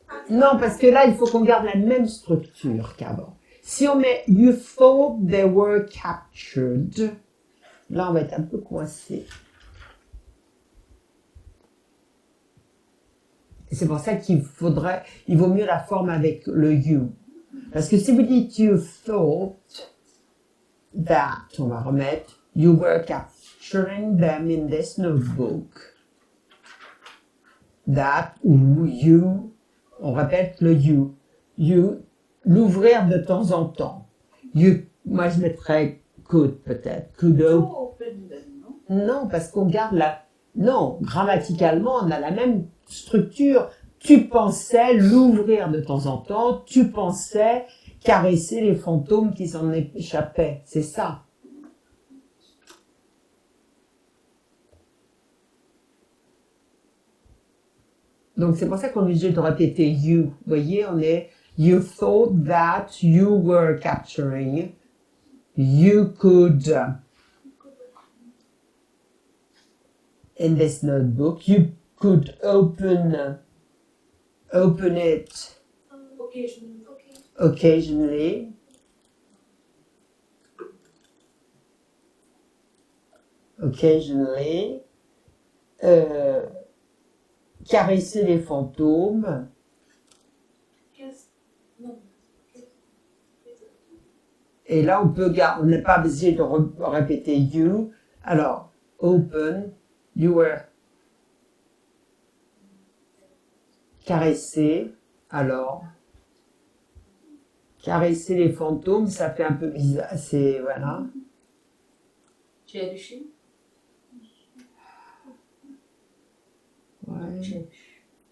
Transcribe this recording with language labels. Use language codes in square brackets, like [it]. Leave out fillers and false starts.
[fr] Non, parce que là, il faut qu'on garde la même structure qu'avant. Si on met [en] you thought they were captured, [fr] là, on va être un peu coincé. Et c'est pour ça il vaut mieux la forme avec le you. Parce que si vous dites [en] you thought that, [fr] on va remettre, [en] you were capturing them in this notebook. [fr] That ou you, on répète le you. You, l'ouvrir de temps en temps. You, moi je mettrais could peut-être. [en] Could open. Open them, no? [fr] Non, parce qu'on garde la... Non, grammaticalement, on a la même structure. Tu pensais l'ouvrir de temps en temps, tu pensais caresser les fantômes qui s'en échappaient. C'est ça. Donc c'est pour ça qu'on est obligé de répéter you. Vous voyez, on est [en] you thought that you were capturing. You could in this notebook. You could open it Occasionally. Okay. occasionally. Occasionally. [fr] Caresser les fantômes. [en] Yes. No. [fr] Et là, on n'est pas obligé de répéter you. Alors, [en] open, you were [fr] caresser. Alors, caresser les fantômes, ça fait un peu bizarre. C'est, voilà. [en] Cherishing. [fr] Ouais. [en] Cherish.